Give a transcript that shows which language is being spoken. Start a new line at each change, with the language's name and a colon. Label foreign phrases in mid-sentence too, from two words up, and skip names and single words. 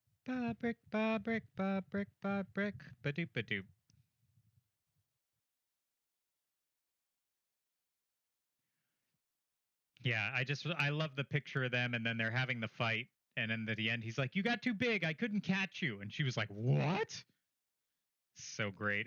English: Ba brick, ba brick, ba brick, ba brick, ba doop ba doop. Yeah, I love the picture of them, and then they're having the fight, and then at the end, he's like, "You got too big. I couldn't catch you," and she was like, "What?" So great.